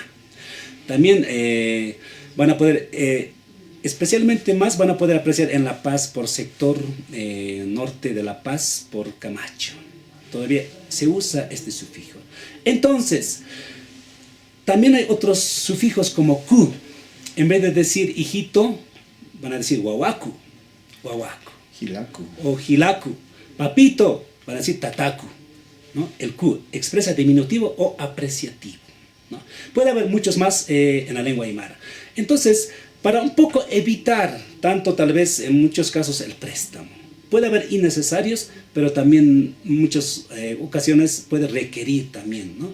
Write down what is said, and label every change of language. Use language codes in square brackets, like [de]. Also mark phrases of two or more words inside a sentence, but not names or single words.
[es] También van a poder, especialmente más van a poder apreciar en La Paz por sector norte de La Paz, por Camacho. Todavía se usa este sufijo. Entonces, también hay otros sufijos como ku. En vez de decir hijito, van a decir guaguacu, guaguacu. Hilaku. O hilaku. Papito, van a decir tataku, ¿no? El ku expresa diminutivo o apreciativo, ¿no? Puede haber muchos más en la lengua aymara. Entonces, para un poco evitar tanto, tal vez en muchos casos, el préstamo. Puede haber innecesarios, pero también en muchas ocasiones puede requerir también, ¿no?